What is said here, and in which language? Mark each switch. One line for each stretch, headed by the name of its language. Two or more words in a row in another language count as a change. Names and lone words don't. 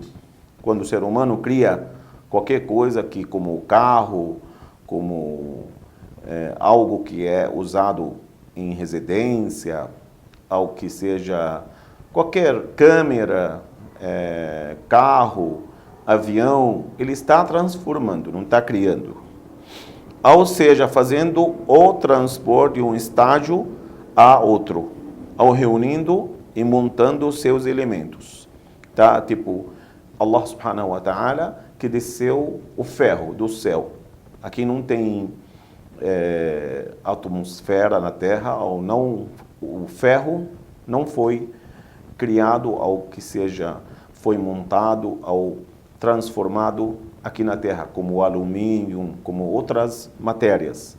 Portuguese: Quando o ser humano cria qualquer coisa que, como o carro, como algo que é usado em residência, algo que seja qualquer câmera, carro, avião, ele está transformando, não está criando. Ou seja, fazendo o transporte de um estágio a outro, ou reunindo e montando seus elementos. Tá? Tipo, Allah
Arabic: سبحانه وتعالى
Portuguese: que desceu o ferro do céu. Aqui não tem atmosfera na Terra, ou não, o ferro não foi criado, ou que seja, foi montado ou transformado aqui na Terra, como o alumínio, como outras matérias.